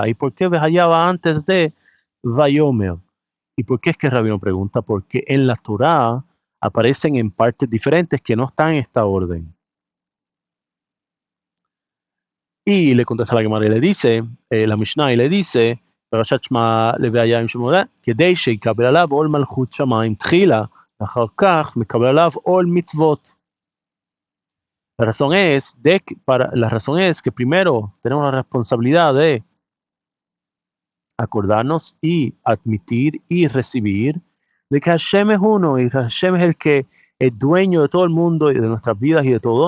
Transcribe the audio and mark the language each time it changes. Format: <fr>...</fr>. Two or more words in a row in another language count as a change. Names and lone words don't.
<es>¿Y por qué Vehaya va antes de Vayomer? ¿Y por qué es que el rabino pregunta? Porque en la Torá aparecen en partes diferentes que no están en esta orden. Y le contesta la Gemara y le dice, la Mishnah y le dice,</es> <he>פרשת שמע לוויה עם שמונה, כדי שיקבל עליו עול מלכות שמיים תחילה, אחר כך מקבל עליו עול מצוות.</he> <es>La razón es que primero tenemos la responsabilidad de acordarnos y admitir y recibir de que Hashem es uno y Hashem es el que es dueño de todo el mundo y de nuestras vidas y de todo.</es>